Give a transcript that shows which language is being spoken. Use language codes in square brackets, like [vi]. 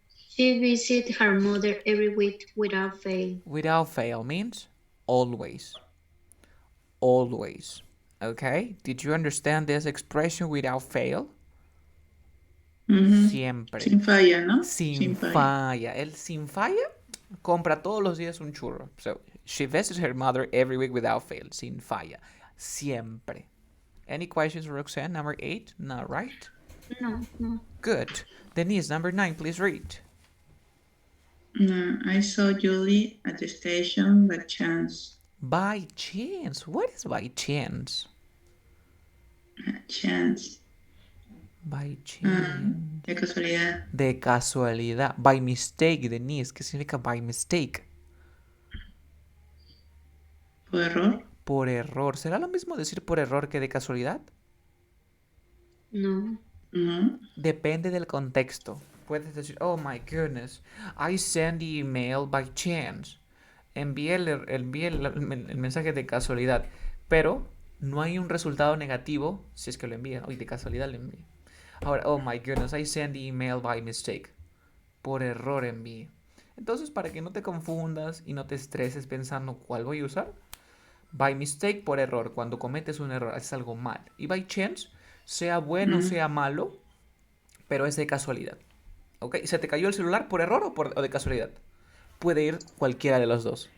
[en] She visits her mother every week without fail. Without fail means always. Always. Okay? Did you understand this expression, without fail? [es] Siempre. Sin falla, ¿no? Sin falla. El sin falla compra todos los días un churro. [en] So, she visits her mother every week without fail. [es] Sin falla. Siempre. [en] Any questions, Roxanne? Number 8? No, right? No. Good. Denise, number 9, please read. I saw Julie at the station by chance. By chance? What is by chance? Chance. By chance. [es] De casualidad. De casualidad. [en] By mistake, [es] Denise. ¿Qué significa [en] by mistake? [es] ¿Por error? Por error. ¿Será lo mismo decir por error que de casualidad? No. Depende del contexto. Puedes decir, [en] oh my goodness, I sent the email by chance. [es] Envié el mensaje de casualidad. Pero no hay un resultado negativo si es que lo envía. Hoy de casualidad lo envié. Ahora, [en] oh my goodness, I sent the email by mistake. [es] Por error envié. Entonces, para que no te confundas y no te estreses pensando cuál voy a usar, [en] by mistake, [es] por error. Cuando cometes un error, haces algo mal. Y [en] by chance, [es] sea bueno, sea malo, pero es de casualidad. ¿Ok? ¿Se te cayó el celular por error o de casualidad? Puede ir cualquiera de los dos.